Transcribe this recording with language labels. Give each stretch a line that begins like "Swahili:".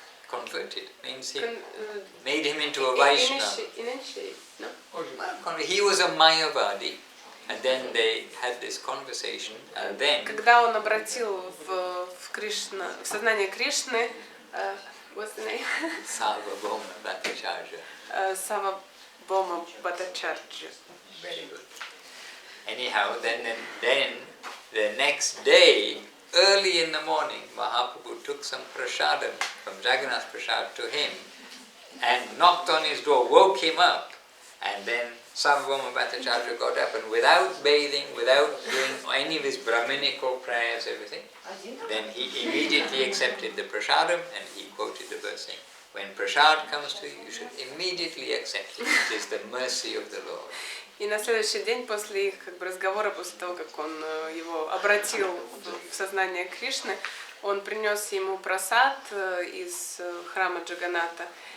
English: Converted means he made him into a Vaishnava. Initiate, no? He was a Mayavadi, and then they had this conversation, and then...
Russian: Когда он обратил в сознание Кришны,
English: what's the name? Sarvabhauma Bhattacharya. Sarvabhauma Bhattacharya. Very good. Anyhow, then the next day, early in the morning, Mahaprabhu took some prasadam from Jagannath Prasad to him and knocked on his door, woke him up, and then Sarvabhauma Bhattacharya got up and without bathing, without doing any of his Brahminical prayers, everything, then he immediately accepted the prasadam and he quoted the verse saying, when prasad comes to you, you should immediately accept it. It is the mercy of the Lord.
Russian: И на следующий день после их разговора, после того, как он его обратил в сознание Кришны, он принес ему прасад из храма Джаганата.